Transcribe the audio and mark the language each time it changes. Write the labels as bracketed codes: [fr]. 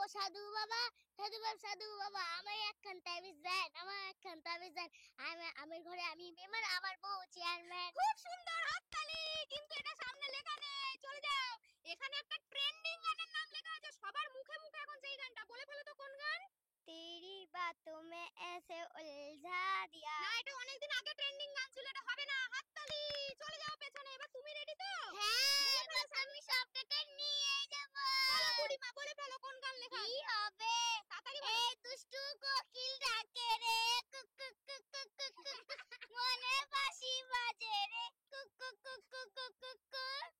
[bn] সাধু বাবা সাধু বাবা সাধু বাবা সাধু বাবা, আমার একখান তাবিজ দেন, আমার একখান তাবিজ দেন, আমার ঘরে আমি মেম্বার, আমার বউ চেয়ারম্যান। খুব সুন্দর হাততালি। কিন্তু এটা সামনে লেখা নেই। চলে যাও। এখানে একটা ট্রেন্ডিং গানের নাম লেখা আছে সবার মুখে মুখে এখন, সেই গানটা বলে ফেলো তো কোন গান। [hi] तेरी बातों में ऐसे उलझा दिया। [bn] না এটা অনেকদিন আগে ট্রেন্ডিং গান ছিল, এটা হবে না। হাততালি। চলে যাও পেছনে। এবার তুমি রেডি তো? হ্যাঁ এবার আমি সব টাকা নিয়ে যাব। বলো বুড়িমা, বলে ফেলো কোন গান লেখা কি আছে। হবে? তাড়াতাড়ি বলো। এই দুষ্টু কোকিল ডাকে রে cook cook cook cook cook cook, মনে বাঁশি বাজে রে cook cook cook cook cook cook cook.